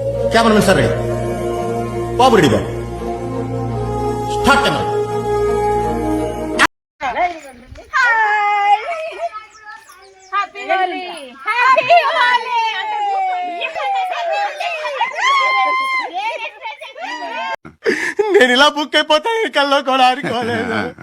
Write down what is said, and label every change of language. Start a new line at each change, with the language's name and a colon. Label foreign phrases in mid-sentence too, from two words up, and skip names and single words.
English: Cameraman sir ready babu ready babu start camera Happy Holi happy Holi
Telugu: నేను ఇలా బుక్ అయిపోతాను కల్లో కూడా ఆడుకోలేదు